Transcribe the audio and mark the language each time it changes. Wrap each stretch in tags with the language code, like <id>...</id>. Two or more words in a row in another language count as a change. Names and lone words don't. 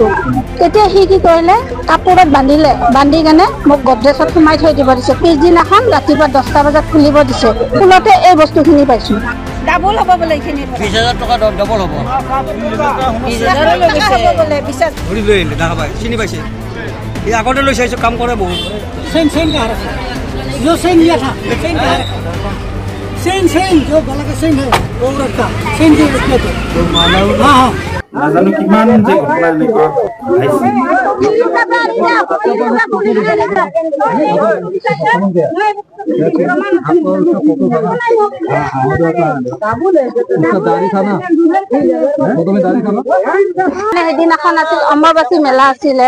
<as>তেতিয়া সি কি কৰিলে, কাপোৰত বান্ধিলে, বান্ধি কেনে মোক গডৰেজত সোমাই থৈ দিব দিছে। পিছদিনাখন ৰাতিপুৱা 10টা বজাত খুলিব দিছে। খোলোতে এই বস্তুখিনি পাইছো। ডাবল হ'ব বোলে, এইখিনি 20,000 টকা ডাবল হ'ব। 20,000 টকা হ'ব বোলে। 20,000 ঘূৰি লৈ আহিলে, দেখা পাই চিনি পাইছে। ये আগতে লৈ চাইছো, কাম কৰে বহুত।</as> <hi>सेन सेन कहाँ रखा? जो सेन लिया था सेन कहाँ रखा? सेन सेन जो गला का सेन है वो रखा, सेन जो रखे थे। हाँ हाँ</hi> <as>নাজানো কিমান যে ঘটনা এনেকুৱা আহিছে। সেইদিনাখন আছিল অম্বুবাচী মেলা আছিলে।</as>